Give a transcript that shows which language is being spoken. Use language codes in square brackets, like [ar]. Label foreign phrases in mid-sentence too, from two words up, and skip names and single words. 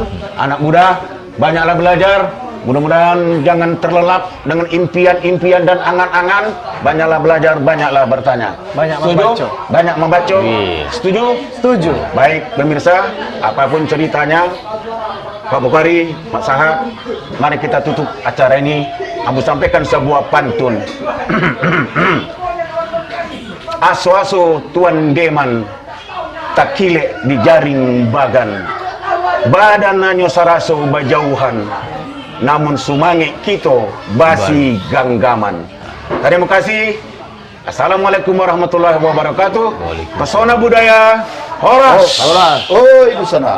[id] Anak muda, banyaklah belajar. Mudah-mudahan jangan terlelap dengan impian-impian dan angan-angan. Banyaklah belajar, banyaklah bertanya. Banyak membaca. Setuju? Setuju. Baik pemirsa, apapun ceritanya, Pak Bukhari, Pak Sahat, mari kita tutup acara ini. Abu sampaikan sebuah pantun. [min] Aso-aso tuan deman, takile di jaring bagan. Badananyo saraso bajauhan, namun sumangi kito basi ganggaman. [id] Terima kasih. [ar] السلام عليكم ورحمة الله وبركاته. [id] Pesona budaya Horas. Oh, itu sana.